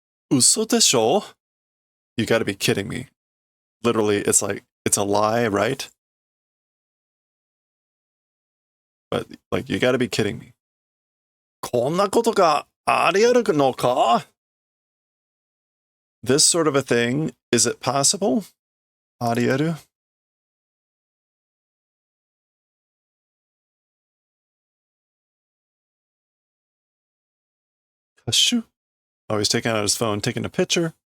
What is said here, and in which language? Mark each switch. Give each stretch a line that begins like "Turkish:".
Japanese: Uso desho?
English: You gotta be kidding me. Literally, it's like, it's a lie, right? But, like, you gotta be kidding me.
Japanese: こんなことがあり得るのか?
English: This sort of a thing, is it possible?
Japanese: あり得る? Shoo.
English: Oh, he's taking out his phone, taking a picture.